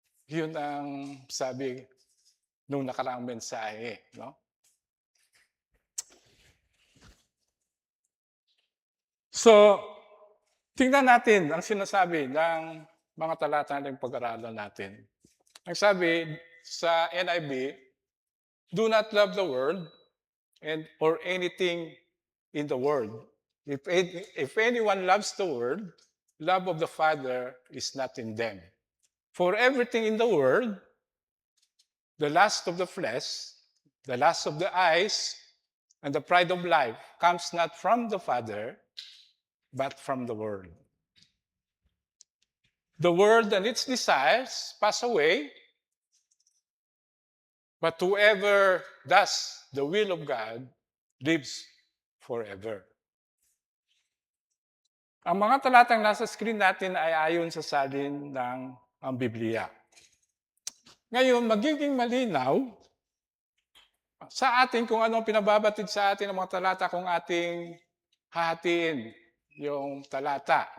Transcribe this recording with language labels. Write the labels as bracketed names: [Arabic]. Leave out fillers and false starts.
[Filipino] Yun ang sabi nung nakaraang mensahe. No? So, tingnan natin ang sinasabi ng mga talata ng pag-aralan natin. Ang sabi sa [English] NIV, do not love the world and or anything in the world. If anyone loves the world, love of the Father is not in them. For everything in the world, the lust of the flesh, the lust of the eyes, and the pride of life comes not from the Father, but from the world. The world and its desires pass away, but whoever does the will of God lives forever. [Filipino] Ang mga talatang nasa screen natin ay ayon sa salin ng ang Biblia. Ngayon, magiging malinaw sa atin kung ano ang pinababatid sa atin ng mga talata kung ating hahatiin yung talata.